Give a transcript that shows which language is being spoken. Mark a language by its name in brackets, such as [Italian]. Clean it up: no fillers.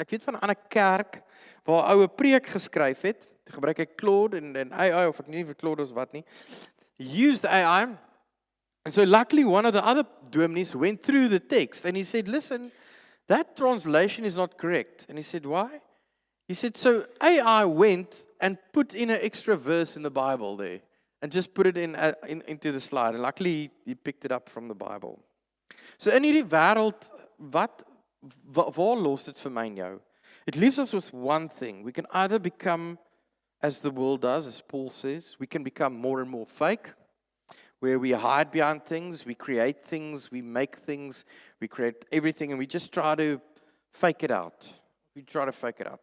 [Afrikaans] Ek weet van 'n ander kerk waar 'n oue preek geskryf het. Toe gebruik hy Claude en AI, of ek nie vir Claude of wat nie. [English] He used AI. And so luckily one of the other dominees went through the text and he said, listen, that translation is not correct. And he said, why? He said, so AI went and put in an extra verse in the Bible there and just put it into the slide. And luckily he picked it up from the Bible. [Afrikaans] So in hierdie wêreld, waar los dit vir my en jou? [English] It leaves us with one thing. We can either become, as the world does, as Paul says, we can become more and more fake, where we hide behind things, we create things, we make things, we create everything, and we just try to fake it out. We try to fake it out.